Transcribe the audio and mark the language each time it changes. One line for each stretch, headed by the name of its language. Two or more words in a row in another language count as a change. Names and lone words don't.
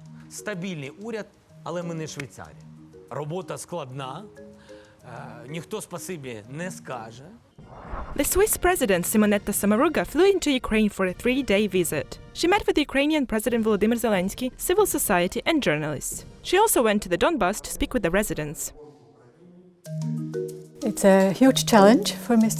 Ukrainian: стабільний уряд, але ми не Швейцарія. Робота складна, ніхто спасибі не скаже.
English: The Swiss president Simonetta Sommaruga flew into Ukraine for a 3-day visit. She met with Ukrainian President Volodymyr Zelenskyy, civil society and journalists. She also went to the Donbass to speak with the residents. It's a huge challenge for Mr.